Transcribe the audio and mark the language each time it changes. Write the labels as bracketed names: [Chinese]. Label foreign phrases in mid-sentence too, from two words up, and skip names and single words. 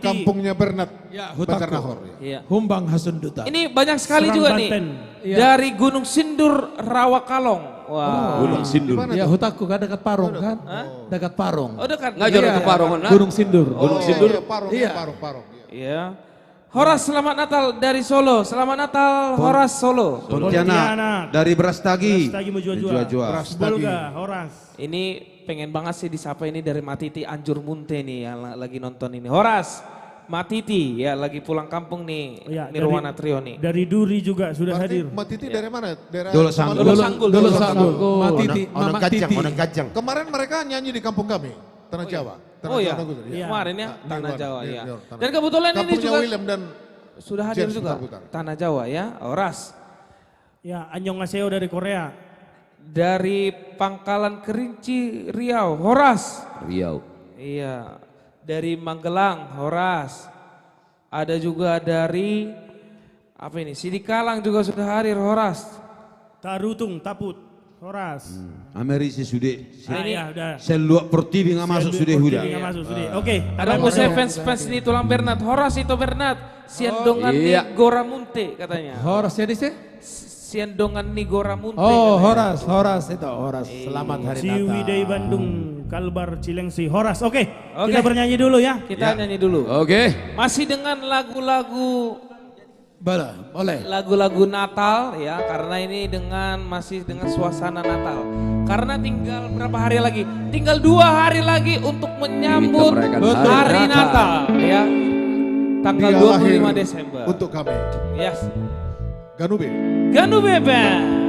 [Indonesian] kampungnya Bernat. Ya, Bacarnahor. Hutaku. Iya. Humbang Hasunduta. Ini banyak sekali Serang juga Banten. nih. Dari Gunung Sindur, Rawakalong. Wow. Gunung Sindur. Ya, Hutaku kan dekat Parung kan? Dekat Parung. Oh dekat. Ngajar Iya. ke Parongan. Gunung Sindur. Gunung Sindur. Iya, Parung, Iya. Parung. Iya. Horas, selamat Natal dari Solo. Selamat Natal Horas Solo. Pontianak, dari Brastagi, Lagi mau jual-jual. Sibolga, Horas. Ini pengen banget sih disapa ini dari Matiti Anjur Munte nih yang lagi nonton ini. Horas, Matiti ya lagi pulang kampung nih. Ya, Nirwana Trio nih. Dari Duri juga sudah hadir. Matiti dari mana? Daerah Dolok Sanggul. Dolok Sanggul. Dolok Dolok Sanggul. Sanggul. Matiti, Onong Mamak Kajang, Titi. Onong Kajang. Kemarin mereka nyanyi di kampung kami, Tanah Jawa. Tanah Oh ya, Jawa Nagus, Iya. kemarin ya Tanah Nirwana, Jawa ya. Tanah Dan kebetulan ini Kampungnya juga William dan sudah hadir James juga putar-putar. Tanah Jawa ya. Horas. Ya, Annyeonghaseyo dari Korea. Dari Pangkalan Kerinci Riau, Horas. Riau. Iya. Dari Magelang, Horas. Ada juga dari apa ini? Sidikalang juga sudah hadir, Horas. Tarutung, Taput, Horas. Amerisi sudah. Ya, udah. Seluak Pertiwi nggak masuk sudah huda. Nggak masuk sudah. Oke. Ada musik fans ini tulang Bernat, Horas itu Bernat. Siandongan iya. ni Goramunte katanya. Horas ya sih? Siandongan ni Goramunte. Oh, katanya. Horas itu Horas. Selamat hari Natal. Ciwidey Bandung, Kalbar Cilengsi, Horas. Oke, Oke. kita bernyanyi dulu ya. Kita nyanyi dulu. Oke. Masih dengan lagu-lagu Boleh. lagu-lagu Natal ya, karena ini masih dengan suasana Natal. Karena tinggal berapa hari lagi? Tinggal 2 hari lagi untuk menyambut Kita merayakan hari hari Natal ya. Tanggal Dia 25 lahir Desember. untuk kami. Yes. Ganube. Ganu Bebe.